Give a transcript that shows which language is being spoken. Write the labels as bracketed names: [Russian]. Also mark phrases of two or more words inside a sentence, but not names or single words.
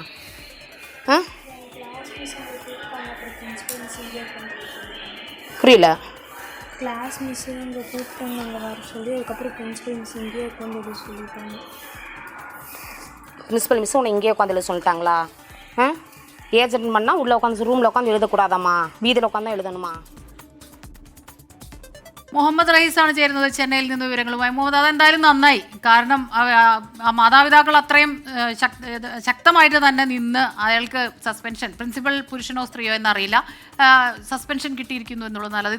[Tamil] புரியல. [English] class miss [Tamil] இங்கே கூப்பிட்டாங்க வர சொல்லி அதுக்கப்புறம் [English] principal miss [Tamil] இங்கேயே உட்காந்து சொல்லிட்டாங்க. [English] principal miss [Tamil] உன்னை இங்கேயே உட்காந்து எழுத சொல்லிட்டாங்களா? ஏஜென்ட் பண்ணால் உள்ளே உட்காந்து ரூமில் உட்காந்து எழுதக்கூடாதாம்மா, வீதியில் உட்காந்து தான் எழுதணுமா? [Malayalam] മുഹമ്മദ് റഹീസാണ് ചേരുന്നത് ചെന്നൈയിൽ നിന്ന് വിവരങ്ങളുമായി. മുഹമ്മദ്, അതെന്തായാലും നന്നായി. കാരണം മാതാപിതാക്കൾ അത്രയും ശക്തമായിട്ട് തന്നെ നിന്ന് അയാൾക്ക് സസ്പെൻഷൻ, പ്രിൻസിപ്പൽ പുരുഷനോ സ്ത്രീയോ എന്നറിയില്ല, സസ്പെൻഷൻ കിട്ടിയിരിക്കുന്നു എന്നുള്ളത് നല്ലത്.